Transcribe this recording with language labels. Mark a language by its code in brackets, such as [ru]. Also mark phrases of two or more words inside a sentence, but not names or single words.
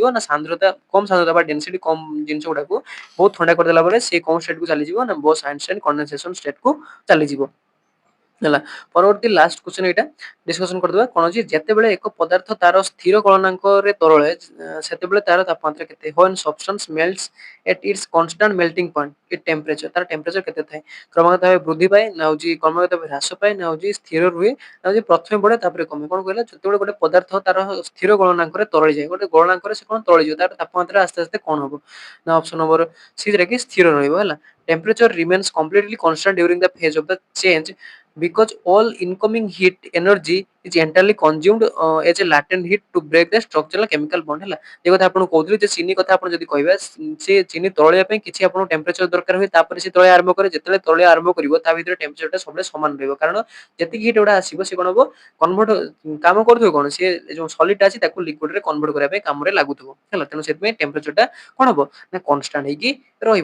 [or] ନା ସାନ୍ଦ୍ରତା କମ ସାନ୍ଦ୍ରତା ବା ଡେନ୍ସିଟି କମ ଜିନିଷ ଗୁଡାକୁ ବହୁତ ଥଣ୍ଡା କରିଦେଲା ପରେ ସେ କୋଉ ଷ୍ଟେଟ କୁ ଚାଲିଯିବ? ନା [en] Bose Einstein condensation state [or] କୁ ଚାଲିଯିବ ହେଲା। ପରବର୍ତ୍ତୀ [en] last question [or] ଏଇଟା ଡିସ୍କସନ କରିଦବା। କଣ ଅଛି? ଯେତେବେଳେ ଏକ ପଦାର୍ଥ ତାର ସ୍ଥିର ଗଳନାଙ୍କରେ ତରଳେ, ସେତେବେଳେ ତାର ତାପମାତ୍ରା କେତେ? [en] When substance melts at its constant melting point, its temperature, [or] ତାର ଟେମ୍ପରେଚର କେତେ ଥାଏ? କ୍ରମାଗତ ଭାବେ ବୃଦ୍ଧି ପାଏ, ନା ହଉଛି କ୍ରମାଗତ ଭାବେ ହ୍ରାସ ପାଏ, ନା ହଉଛି ସ୍ଥିର ରୁହେ, ନା ହଉଛି ପ୍ରଥମେ ବଢେ ତାପରେ କମେ? କଣ କହିଲା? ଯେତେବେଳେ ଗୋଟେ ପଦାର୍ଥ ତାର ସ୍ଥିର ଗଳନାଙ୍କରେ ତରଳି ଯାଏ, ଗୋଟେ ଗଳନାଙ୍କରେ ସେ କଣ ତରଳିଯିବ, ତାର ତାପମାତ୍ରା ଆସ୍ତେ ଆସ୍ତେ କଣ ହବ? ନା ଅପସନ ନମ୍ବର ସି, ଯୋଉଟା କି ସ୍ଥିର ରହିବ ହେଲା। [en] temperature remains completely constant during the phase of the change because all incoming heat energy is entirely consumed as a latent heat to break the structural chemical bond [or] ହେଲା ଏ କଥା ଆପଣଙ୍କୁ କହୁଥିଲି ଯେ ଚିନି କଥା ଆପଣ ଯଦି କହିବା ସେ ଚିନି ତରଳିବା ପାଇଁ କିଛି ଆପଣଙ୍କୁ ଟେମ୍ପରେଚର ଦରକାର ହୁଏ ତାପରେ ସେ ତରଳିବା ଆରମ୍ଭ କରେ ଯେତେବେଳେ ତରଳିବା ଆରମ୍ଭ କରିବ ତା ଭିତରେ ଟେମ୍ପରେଚରଟା ସବୁବେଳେ ସମାନ ରହିବ କାରଣ ଯେତିକି ହିଟ୍ ଗୁଡ଼ା ଆସିବ ସେ କ'ଣ ହବ କନଭର୍ଟ କାମ କରୁଥିବ କ'ଣ ସିଏ ଯୋଉ ସଲିଡ୍ ଅଛି ତାକୁ ଲିକ୍ୱିଡରେ କନଭର୍ଟ କରିବା ପାଇଁ କାମରେ ଲାଗୁଥିବ ହେଲା ତେଣୁ ସେଥିପାଇଁ ଟେମ୍ପରେଚରଟା କ'ଣ ହବ ନା କନଷ୍ଟାଣ୍ଟ ହେଇକି ରହିବ